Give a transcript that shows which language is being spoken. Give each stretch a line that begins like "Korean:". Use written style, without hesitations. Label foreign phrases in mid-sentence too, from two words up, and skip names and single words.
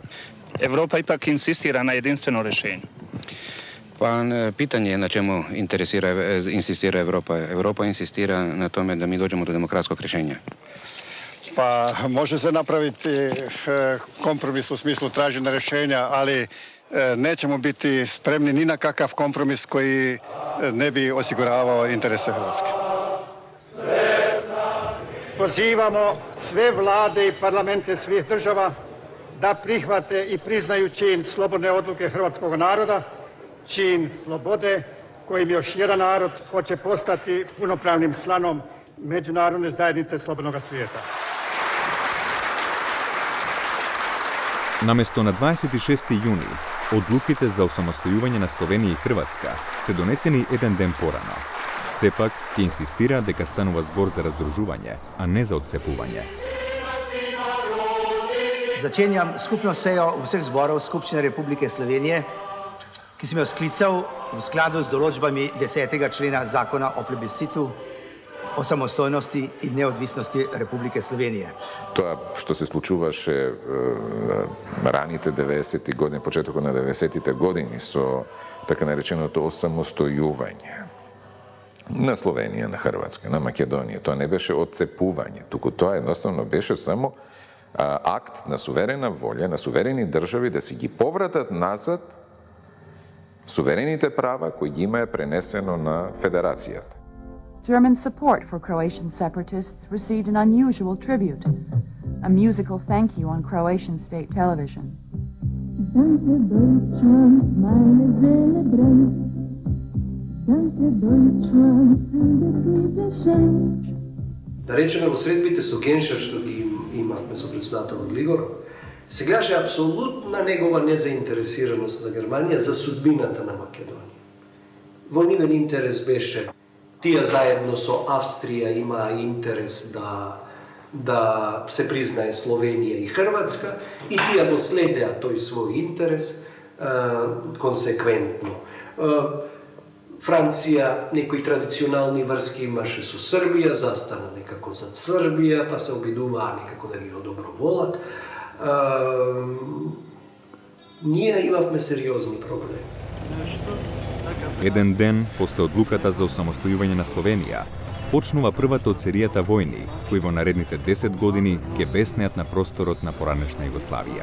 Croatian: Europa ipak insistira na jedinstveno rješenje. Pa pitanje na čemu insistira Europa. Europa insistira na tome da mi dođemo do demokratskog rješenja. Pa može se napraviti kompromis u smislu traženje rješenja, ali nećemo biti spremni ni na kakav kompromis koji ne bi osiguravao interese Hrvatske. Pozivamo sve vlade i parlamente svih država da prihvate i priznaju čin slobodne odluke hrvatskog naroda, čin slobode kojim još jedan narod hoće postati punopravnim članom međunarodne zajednice slobodnog svijeta.
Macedonian: Наместо на 26. јуни, одлуките за осамостојување на Словенија и Хрватска се донесени еден ден порано. Сепак, ќе инсистира дека станува збор за раздружување, а не за отцепување.
Slovenian: Začenjam skupno sejo vseh zborov Skupščine Republike Slovenije, ki sem jo sklical v skladu z določbami 10. člena Zakona o plebiscitu, o samostojnosti i neodvisnosti Republike Slovenije.
Macedonian: Тоа што се случуваше раните 90-ти години, почетокот на 90-тите години со така нареченото осамостојување на Словенија, на Хрватска, на Македонија, тоа не беше отцепување, туку тоа едноставно беше само акт на суверена волја, на суверени држави да си ги повратат назад суверените права кои ги имаа пренесено на Федерацијата.
English: German support for Croatian separatists received an unusual tribute, a musical thank you on Croatian state television.
German: Danke Deutschland, meine Seele brennt. Danke Deutschland, das Liebe schenkt.
Macedonian: Да речеме, во средбите со Геншер, што ги имавме со председателот Глигор, се гледаше апсолутна негова незаинтересираност за Германија за судбината на Македонија. Во нивен интерес беше тие заедно со Австрија имаа интерес да се признае Словенија и Хрватска и тие го следеа тој свој интерес konsekventno. Francija, некои традиционални врски имаше со Србија, застана некако за Србија, па се обидуваа некако да ги одоброволат. Ние имавме сериозни проблеми. Еден ден после одлуката за осамостојување на Словенија, почнува првата од серијата војни, кои во наредните 10 години ќе беснеат на просторот на поранешна Југославија.